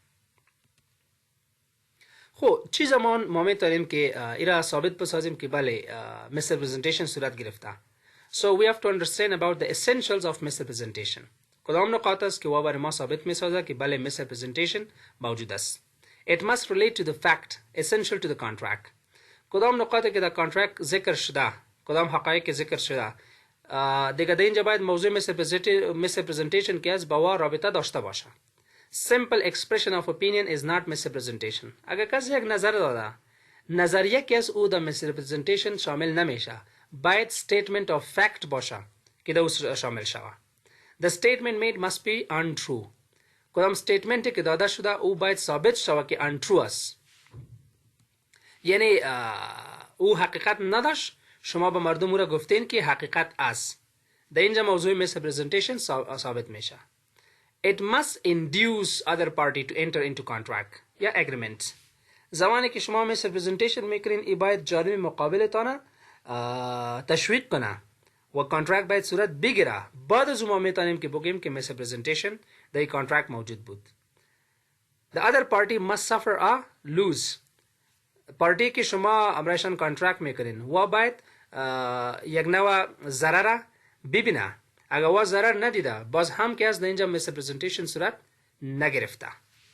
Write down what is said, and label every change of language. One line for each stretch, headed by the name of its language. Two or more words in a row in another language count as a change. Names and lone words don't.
Persian: خب چی زمان ما میتونیم که ایرا ثابت بسازیم که بله misrepresentation صورت گرفته
English: So we have to understand about the essentials of misrepresentation
Persian: کدام نقاط است که برای ما ثابت میسازه که بله misrepresentation موجود است
English: It must relate to the fact essential to the contract
Persian: کدام نقاطی که در کانترکت ذکر شده کدام حقایق ذکر شده دیگه در اینجا باید موضوع misrepresentation که از با رابطه داشته باشه
English: Simple expression of opinion is not misrepresentation
Persian: اگر کسی یک نظر داده نظریه که از او در misrepresentation شامل نمیشه باید
English: statement of fact
Persian: باشه که در شامل شوه
English: The statement made must be untrue
Persian: کدام statement که داده شده او باید ثابت شوه که untrue است یعنی او حقیقت نداشت شما به مردم او را گفتین که حقیقت است در اینجا موضوع misrepresentation ثابت میشه
English: It must induce other party to enter into contract
Persian: یا agreement زمانی که شما misrepresentation میکنین ای باید جانب مقابلتان تشویق کنه و کانترکت باید صورت بگیره بعد از ما میتونیم که بگیم که misrepresentation در کانترکت موجود بود
English: The other party must suffer a lose
Persian: پارتی که شما امرایشان کانترکت میکنین و باید یک نوع ضرر ببینه اگر و ضرر ندیده باز هم که از اینجا misrepresentation صورت نگرفته